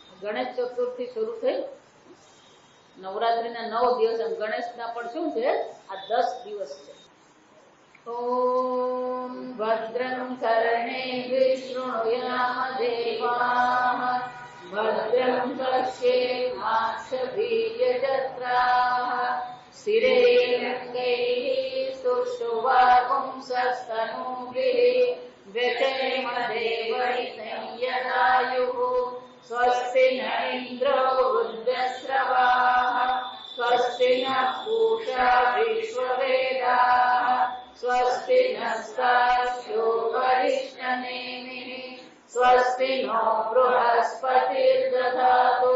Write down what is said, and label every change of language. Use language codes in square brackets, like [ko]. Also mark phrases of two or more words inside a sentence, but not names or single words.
[gu] ગણેશ ચતુર્થી શરૂ થઈ, નવરાત્રીના 9 દિવસ અને ગણેશના પણ શું છે આ 10 દિવસ છે. [sa] ओम भद्रं कर्णेभिः शृणुयाम देवाः भद्रं पश्येमाक्षभीर्यजत्राः स्थिरैरङ्गैः सुष्ठुवापुंसस्तनूभिः व्यचेम देवैर्यदायुः स्वस्ति न इन्द्रो वृद्धश्रवाः स्वस्ति न पूषा विश्ववेदाः स्वस्ति नस्तार्क्ष्यो वरिष्ठनेमिः स्वस्ति नो बृहस्पतिर्दधातु.